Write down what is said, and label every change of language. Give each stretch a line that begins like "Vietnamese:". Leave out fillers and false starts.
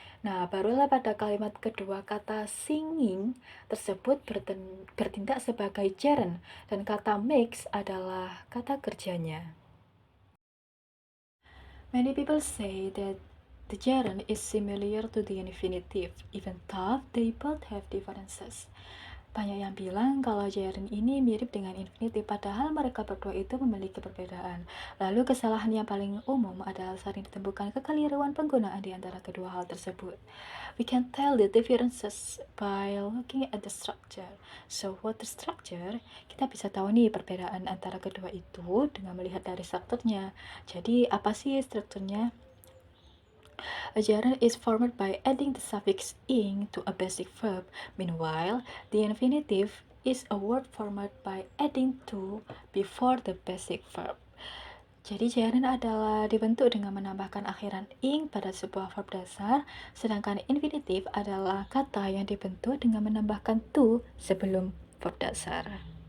Indonesian: Nah, barulah pada kalimat kedua kata singing tersebut bertindak sebagai gerund dan kata makes adalah kata kerjanya.
English: Many people say that the gerund is similar to the infinitive, even though they both have differences.
Indonesian: Banyak yang bilang kalau gerund ini mirip dengan infinitive, padahal mereka berdua itu memiliki perbedaan. Lalu kesalahan yang paling umum adalah sering ditemukan kekeliruan penggunaan di antara kedua hal tersebut.
English: We can tell the differences by looking at the structure. So, what the structure?
Indonesian: Kita bisa tahu nih perbedaan antara kedua itu dengan melihat dari strukturnya. Jadi, apa sih strukturnya?
English: A gerund is formed by adding the suffix ing to a basic verb. Meanwhile, the infinitive is a word formed by adding to before the basic verb.
Indonesian: Jadi gerund adalah dibentuk dengan menambahkan akhiran ing pada sebuah verb dasar, sedangkan infinitive adalah kata yang dibentuk dengan menambahkan to sebelum verb dasar.